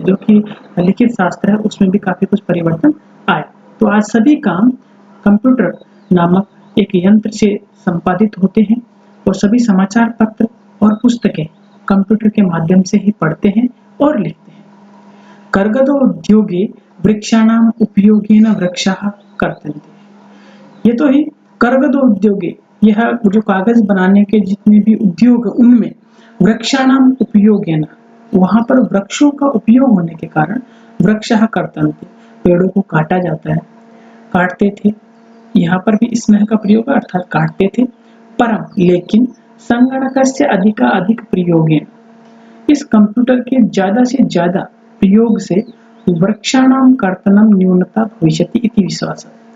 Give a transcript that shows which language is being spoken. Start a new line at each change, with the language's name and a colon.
Hindi: जो कि लिखित शास्त्र है उसमें भी काफी कुछ परिवर्तन आया। तो आज सभी काम कंप्यूटर नामक एक यंत्र से संपादित होते हैं और सभी समाचार पत्र और पुस्तकें कंप्यूटर के माध्यम से ही पढ़ते हैं और लिखते हैं।
Sanskrit: कर्गदो उद्योगे वृक्षाणाम उपयोगेन वृक्षाः कर्तन्ते।
Hindi: ये तो ही
Sanskrit: कर्गदो उद्योगे,
Hindi: यह जो कागज बनाने के जितने भी उद्योग उनमें
Sanskrit: वृक्षाणाम उपयोगेन,
Hindi: वहां पर वृक्षों का उपयोग होने के कारण
Sanskrit: वृक्षाः कर्तन्ते
Hindi: पेड़ों को काटा जाता है, काटते थे। यहाँ पर भी स्नेह का प्रयोग अर्थात काटते थे। परम लेकिन
Sanskrit: संगणकस्य अधिक प्रयोगेन,
Hindi: इस कंप्यूटर के ज्यादा से ज्यादा प्रयोग से
Sanskrit: वृक्षाणाम कर्तनम न्यूनता भविष्यति इति विश्वास।